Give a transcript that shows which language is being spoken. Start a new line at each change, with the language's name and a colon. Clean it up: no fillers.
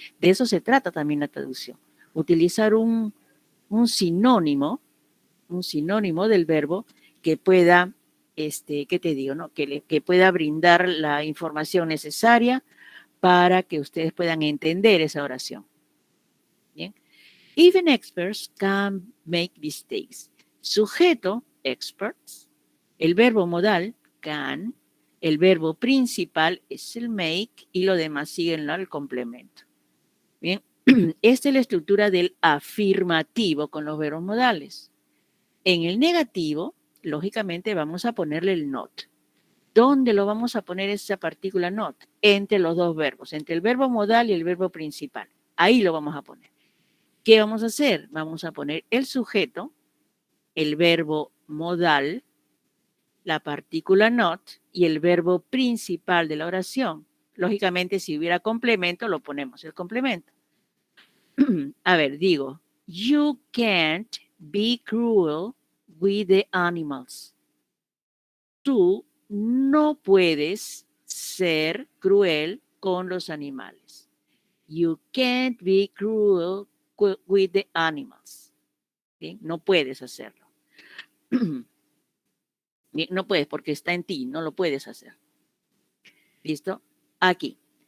Spanish: De eso se trata también la traducción. Utilizar un sinónimo del verbo que pueda, ¿qué te digo? No? Que pueda brindar la información necesaria para que ustedes puedan entender esa oración. Bien.
English: Even experts can make mistakes.
Spanish: Sujeto, experts. El verbo modal, can. El verbo principal es el make y lo demás siguen al complemento. Bien. Esta es la estructura del afirmativo con los verbos modales. En el negativo, lógicamente, vamos a ponerle el not. ¿Dónde lo vamos a poner esa partícula not? Entre los dos verbos, entre el verbo modal y el verbo principal. Ahí lo vamos a poner. ¿Qué vamos a hacer? Vamos a poner el sujeto, el verbo modal, la partícula not y el verbo principal de la oración. Lógicamente, si hubiera complemento, lo ponemos el complemento. A ver, digo,
English: you can't be cruel with the animals.
Spanish: Tú no puedes ser cruel con los animales.
English: You can't be cruel with the animals.
Spanish: ¿Bien? No puedes hacerlo. Bien, no puedes porque está en ti, no lo puedes hacer. ¿Listo? Aquí.